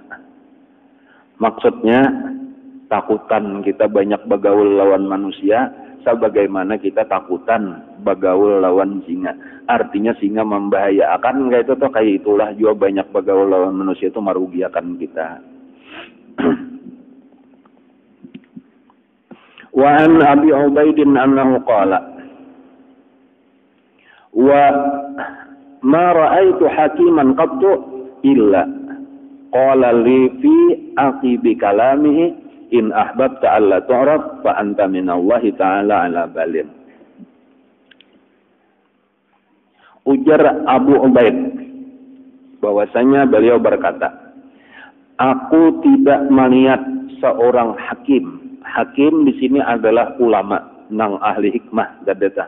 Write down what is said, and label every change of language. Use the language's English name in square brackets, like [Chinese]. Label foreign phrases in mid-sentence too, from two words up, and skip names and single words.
[Banjar] Maksudnya takutan kita banyak bagaul lawan manusia sebagaimana kita takutan bagaul lawan singa. Artinya singa membahayakan kayak itu tuh, kayak itulah juga banyak bagaul lawan manusia itu merugikan kita. [Arabic] وعن أبي عبيد أنه قال وما رأيت حكيما قط إلا قال لي في عقب كلامه إن أحببت ألا تعرف فأنت من الله تعالى على بال. [Banjar] Ujar Abu Ubaid bahwasanya beliau berkata, aku tidak melihat seorang hakim. Hakim di sini adalah ulama, nang ahli hikmah dadeta.